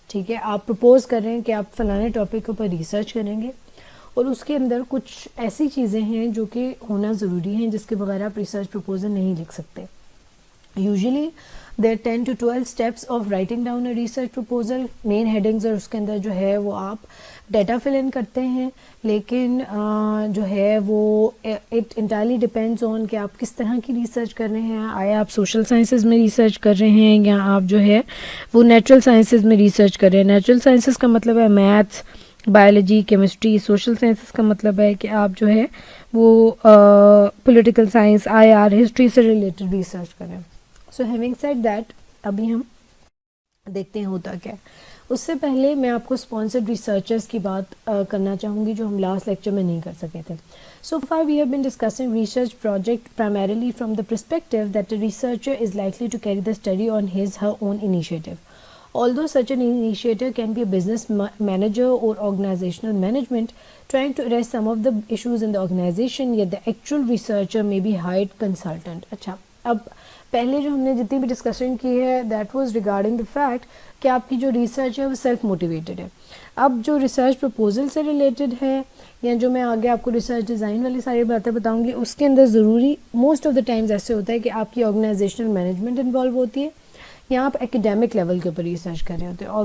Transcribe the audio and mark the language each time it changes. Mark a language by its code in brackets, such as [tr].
[ur] ٹھیک ہے, آپ پرپوز کر رہے ہیں کہ آپ فلانے ٹاپک کے اوپر ریسرچ کریں گے اور اس کے اندر کچھ ایسی چیزیں ہیں جو کہ ہونا ضروری ہیں جس کے بغیر آپ ریسرچ پرپوزل نہیں لکھ سکتے. [en] Usually there are 10 to 12 steps of writing down a research proposal. [ur] Main headings اور اس کے اندر جو ہے وہ آپ ڈیٹا فل ان کرتے ہیں, لیکن جو ہے وہ [en] it entirely depends on [ur] کہ آپ کس طرح کی ریسرچ کر رہے ہیں. آیا آپ سوشل سائنسز میں ریسرچ کر رہے ہیں یا آپ جو ہے وہ نیچرل سائنسز میں ریسرچ کر رہے ہیں. نیچرل سائنسز کا مطلب ہے maths, biology, chemistry. Social sciences کا مطلب ہے کہ آپ جو ہے وہ پولیٹیکل سائنس, IR, ہسٹری سے ریلیٹڈ ریسرچ کریں. [en] so having said that, [ur] ابھی ہم دیکھتے ہیں ہوتا کیا. اس سے پہلے میں آپ کو اسپانسرڈ ریسرچرز کی بات کرنا چاہوں گی جو ہم لاسٹ لیکچر میں نہیں کر سکے تھے. [en] So far we have been discussing research project primarily from the perspective that a researcher is likely to carry the study on her own initiative. Although such an initiator can be a business manager or organizational management trying to address some of the issues in the organization, yet the actual researcher may be hired consultant. [ur] اچھا, اب پہلے جو ہم نے جتنی بھی discussion کی ہے [en] that was regarding the fact [ur] کہ آپ کی جو ریسرچ ہے وہ سیلف موٹیویٹڈ ہے. اب جو ریسرچ پرپوزل سے ریلیٹڈ ہے یا جو میں آگے آپ کو ریسرچ ڈیزائن والی ساری باتیں بتاؤں گی, اس کے اندر ضروری [en] most of the times [ur] ایسے ہوتا ہے کہ آپ کی آرگنائزیشنل مینجمنٹ انوالو ہوتی ہے یا آپ ایکیڈیمک لیول کے اوپر ریسرچ کر رہے ہوتے ہیں.